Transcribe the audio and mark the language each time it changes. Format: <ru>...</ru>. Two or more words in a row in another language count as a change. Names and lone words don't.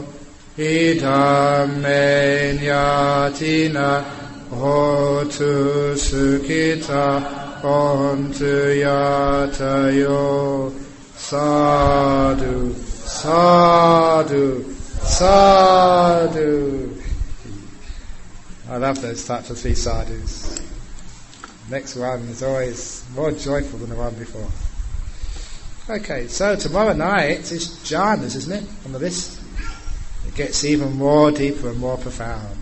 <pi>Idam me nyatinang hotu sukhita hontu yatayo. Sadhu, sadhu, sadhu.</pi> <en>I love those types of 3 sadhus. Next one is always more joyful than the one before. Okay, so tomorrow night is jhanas, isn't it, on the list? It gets even more deeper and more profound.</en>